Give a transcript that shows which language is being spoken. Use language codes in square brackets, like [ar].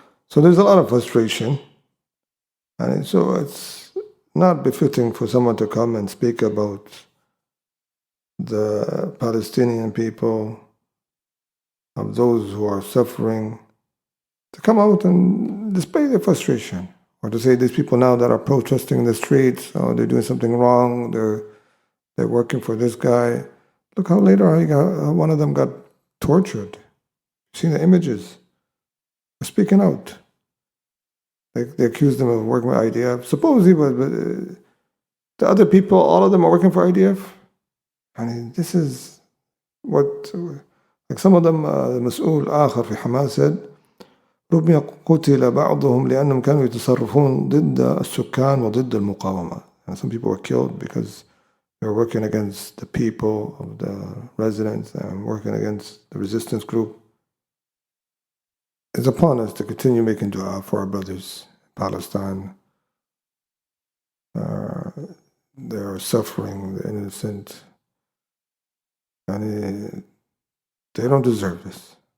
[en] So there's a lot of frustration, and so it's not befitting for someone to come and speak about the Palestinian people, of those who are suffering, to come out and display their frustration, or to say these people now that are protesting in the streets, oh, they're doing something wrong, they're working for this guy. Look how later one of them got tortured. See the images. They're speaking out. They accuse them of working with IDF. Supposedly, but the other people, all of them are working for IDF. I mean, this is what, like some of them, [ar] المسؤول آخر في حماس [en] said, [ar] ربما قتل بعضهم لأنهم كانوا يتصرفون ضد السكان وضد المقاومة. [en] And some people were killed because they were working against the people of the residents and working against the resistance group. It's upon us to continue making dua for our brothers in Palestine. They are suffering, the innocent, and they don't deserve this.